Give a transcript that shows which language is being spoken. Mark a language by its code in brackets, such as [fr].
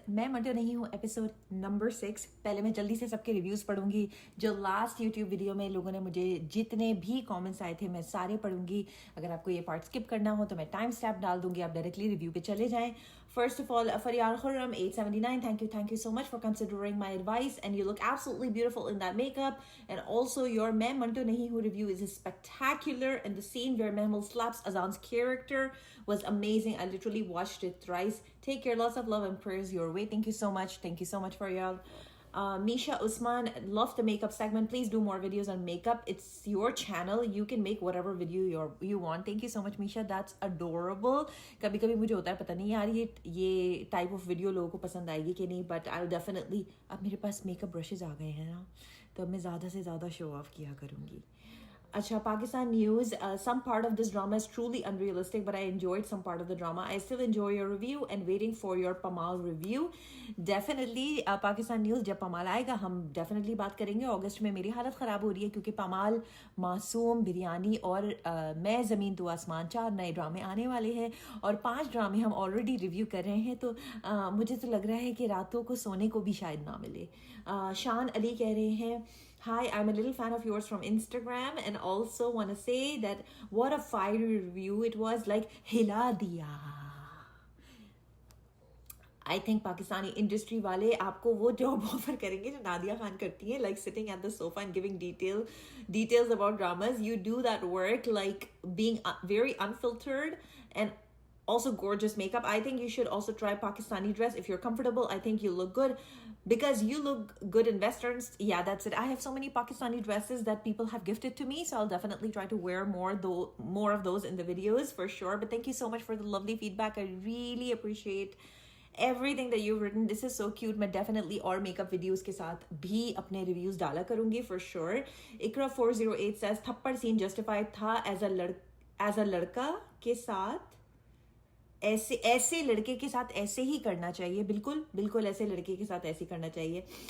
[hi] मैं मंटो नहीं हूँ, एपिसोड नंबर 6. पहले मैं जल्दी से सबके रिव्यूज़ पढ़ूंगी. जो लास्ट यूट्यूब वीडियो में लोगों ने मुझे जितने भी कमेंट्स आए थे मैं सारे पढ़ूंगी. अगर आपको ये पार्ट स्किप करना हो तो मैं टाइम स्टैप डाल दूंगी, आप डायरेक्टली रिव्यू पे चले जाएं. [en] First of all, Faryar Khurram 879, thank you so much for considering my advice, and you look absolutely beautiful in that makeup. And also your Main Manto Nahi Hu review is spectacular, and the scene where Mehmal slaps Azan's character was amazing. I literally watched it thrice. Take care, lots of love and prayers your way. Thank you so much for y'all. Misha Usman, love the makeup segment. Please do more videos on makeup. It's your channel. You can make whatever video you want. Thank you so much, Misha. That's adorable. [hi] कभी कभी मुझे होता है पता नहीं यार ये type of video लोगों को पसंद आएगी कि नहीं, [en] But I definitely. [hi] अब मेरे पास मेकअप ब्रशेज आ गए हैं ना, तो अब मैं ज़्यादा से ज़्यादा शो ऑफ किया करूँगी. Acha, Pakistan news. [en] Some part of this drama is truly unrealistic, but I enjoyed some part of the drama. I still enjoy your review and waiting for your Pamal review. Definitely, Pakistan news. [hi] जब पमाल आएगा हम definitely बात करेंगे. अगस्त में मेरी हालत ख़राब हो रही है क्योंकि पमाल, मासूम, बिरयानी और मैं ज़मीन तो आसमान 4 नए ड्रामे आने वाले हैं और 5 ड्रामे हम ऑलरेडी रिव्यू कर रहे हैं. तो मुझे तो लग रहा है कि रातों को सोने को भी शायद ना मिले. शान अली कह रहे हैं, [en] Hi, I'm a little fan of yours from Instagram and also want to say that what a fiery review it was, like [hi] hila diya. [en] I think Pakistani industry wale aapko wo job offer [hi] karenge jo Nadia Khan karti hai, [en] like sitting at the sofa and giving details about dramas. You do that work like being very unfiltered and also gorgeous makeup. I think you should also try Pakistani dress if you're comfortable. I think you look good because you look good in westerns. Yeah, that's it. I have so many Pakistani dresses that people have gifted to me, so I'll definitely try to wear more of those in the videos for sure. But thank you so much for the lovely feedback. I really appreciate everything that you've written. This is so cute. [hi] मैं definitely और makeup videos के साथ भी अपने reviews डाला करूँगी [en] for sure. Ikra 408 says [hi] थप्पड़ [en] scene justified [hi] था as a लड़का के साथ ऐसे लड़के के साथ ऐसे ही करना चाहिए. बिल्कुल ऐसे लड़के के साथ ऐसे करना चाहिए.